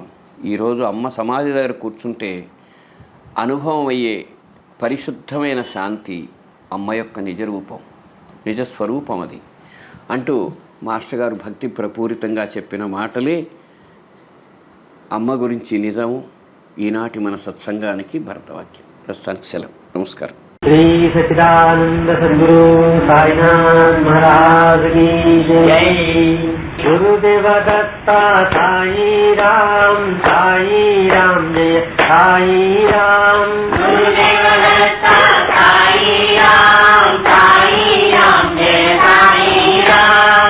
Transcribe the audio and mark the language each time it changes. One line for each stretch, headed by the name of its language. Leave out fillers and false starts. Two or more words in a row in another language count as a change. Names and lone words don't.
Telugu: ఈరోజు అమ్మ సమాధి దగ్గర కూర్చుంటే అనుభవం అయ్యే పరిశుద్ధమైన శాంతి అమ్మ యొక్క నిజరూపం, నిజస్వరూపం అది అంటూ మాస్టర్ గారు భక్తి ప్రపూరితంగా చెప్పిన మాటలే అమ్మ గురించి నిజము. ఈనాటి మన సత్సంగానికి భరతవాక్యం. ప్రస్తుతానికి సెలవు. నమస్కారం.
Hindi: श्री सच्चिदानंद सद्गुरु साईनाथ महाराज की जय। गुरुदेव दत्ता साई राम जय साई राम। गुरुदेव दत्ता साई राम जय साई राम।